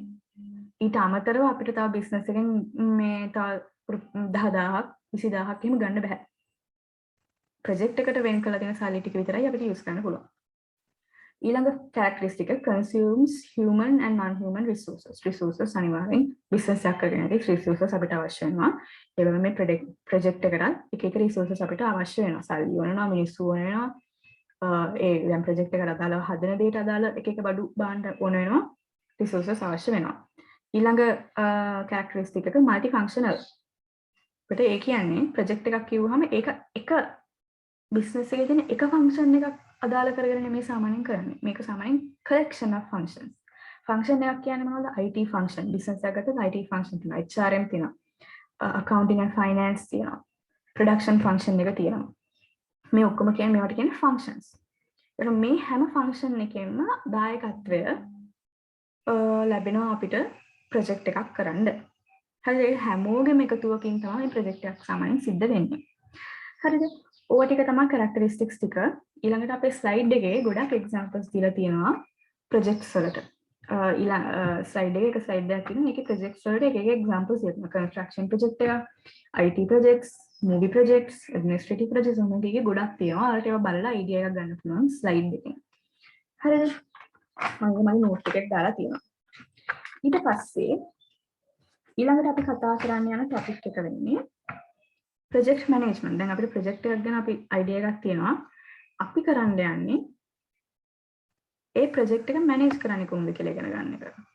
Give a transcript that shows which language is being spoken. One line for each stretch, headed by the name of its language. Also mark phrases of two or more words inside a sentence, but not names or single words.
Sinhala: ඊට අමතරව අපිට තව business එකෙන් මේ තව 10000ක් 20000ක් එහෙම ගන්න බෑ. project එකට වෙන් කරලා තියෙන සල්ලි ටික විතරයි අපිට use කරන්න පුළුවන්. ඊළඟ
English: characteristic consumes human and non-human resources.
Sinhala: Resources අනිවාර්යෙන් business එකක් කරගෙන ඉතින් resources අපිට අවශ්‍ය වෙනවා. ඒ වගේම මේ project එකට එක එක resources අපිට අවශ්‍ය වෙනවා. සල්ලි වෙනවා, මිනිස්සු වෙනවා. ඒ දැන් project එකට අදාළව හදන දේට අදාළ එක එක බඩු බාණ්ඩ ඕන වෙනවා. resources අවශ්‍ය වෙනවා. ඊළඟ characteristic එක multifunctional. ඒකට ඒ කියන්නේ project එකක් කිව්වහම ඒක එක business එකේ තියෙන එක function එකක් අදාළ කරගෙන මේ සාමාන්‍යයෙන් කරන්නේ. මේක සාමාන්‍යයෙන්
English: collection of functions.
Sinhala: function එකක් කියන්නේ මොනවද?
English: IT function.
Sinhala: business එකක් ගත්තොත්
English: IT function
Sinhala: තියෙනවා. HRM තියෙනවා.
English: accounting and finance
Sinhala: තියෙනවා.
English: production function
Sinhala: එක තියෙනවා. මේ ඔක්කොම කියන්නේ මේවට කියන්නේ functions. ඒක මේ හැම function එකෙන්ම දායකත්වය ලැබෙනවා අපිට project එකක් කරන්න. හරි ඒ හැමෝගෙම එකතුවකින් තමයි මේ project එකක් සාමාන්‍යයෙන් සිද්ධ වෙන්නේ. හරිද? ඕවා ටික තමයි characteristics ටික. ඊළඟට අපේ slide එකේ ගොඩක් examples දීලා තියෙනවා projects වලට. slide එකේ එක slide එකක් තියෙනවා. මේකේ projects වලට එක එක examples දෙනවා.
English: construction project එක, IT projects, movie projects, administrative projects
Sinhala: ඔන්න ටිකේ ගොඩක් තියෙනවා. ඔයාලට ඒවා බලලා idea එකක් ගන්න පුළුවන් slide එකෙන්. හරිද? මම මගේ note එකක් දාලා තියෙනවා. ඊට පස්සේ ඊළඟට අපි කතා කරන්න යන topic එක වෙන්නේ
English: project management.
Sinhala: දැන් අපිට project එකක් ගැන අපි idea එකක් තියෙනවා. අපි කරන්න යන්නේ ඒ project එක manage කරන්නේ කොහොමද කියලා ඉගෙන ගන්න එක.